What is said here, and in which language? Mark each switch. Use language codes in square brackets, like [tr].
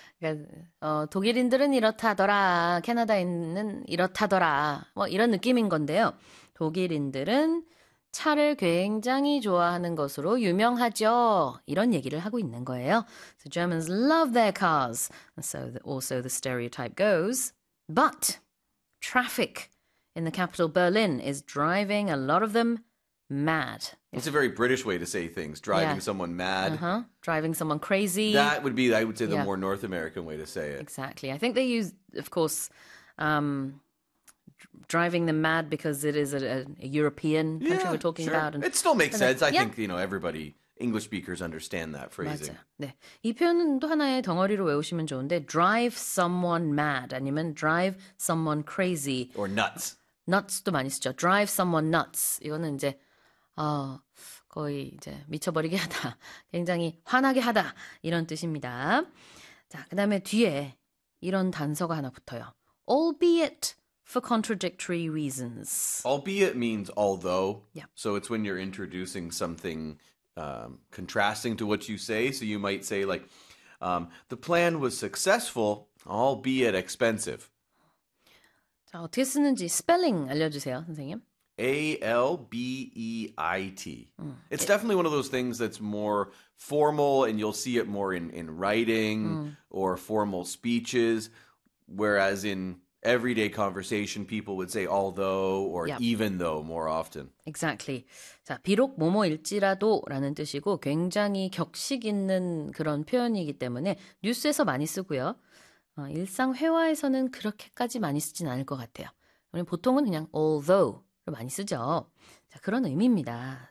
[ko] 그러니까, 독일인들은 이렇다더라. 캐나다인은 이렇다더라. 뭐, 이런 느낌인 건데요. 독일인들은 차를 굉장히 좋아하는 것으로 유명하죠. 이런 얘기를 하고 있는 거예요. [en] So Germans love their cars. So also the stereotype goes. But traffic in the capital Berlin is driving a lot of them mad. It's a very British way to say things, driving someone mad. Driving someone crazy. That would be, I would say, the more North American way to say it. Exactly. I think they use, of course, driving them mad because it is a European country we're Yeah, talking about, sure. and It still makes then sense. I think, you know, everybody, English speakers understand that phrasing. [ko] 맞아. 네. 이 표현도 하나의 덩어리로 외우시면 좋은데, drive someone mad 아니면 drive someone crazy, [en] Or nuts. [ko] nuts도 많이 쓰죠. Drive someone nuts 이거는 이제 거의 이제 미쳐버리게 하다, 굉장히 화나게 하다 이런 뜻입니다. 자, 그다음에 뒤에 이런 단서가 하나 붙어요. [en] Albeit for contradictory reasons. Albeit means although, so it's when you're introducing something contrasting to what you say. So you might say, like, the plan was successful, albeit expensive. [ko] 자, 어떻게 쓰는지 스펠링 알려주세요, 선생님. [en] Albeit. It's definitely one of those things that's more formal, and you'll see it more in writing or formal speeches, whereas in everyday conversation, people would say although or even though more often. Exactly. [ko] 자, 비록 뭐뭐일지라도라는 뜻이고 굉장히 격식 있는 그런 표현이기 때문에 뉴스에서 많이 쓰고요. 일상 회화에서는 그렇게까지 많이 쓰진 않을 것 같아요. 우리 보통은 그냥 although로 많이 쓰죠. 자, 그런 의미입니다.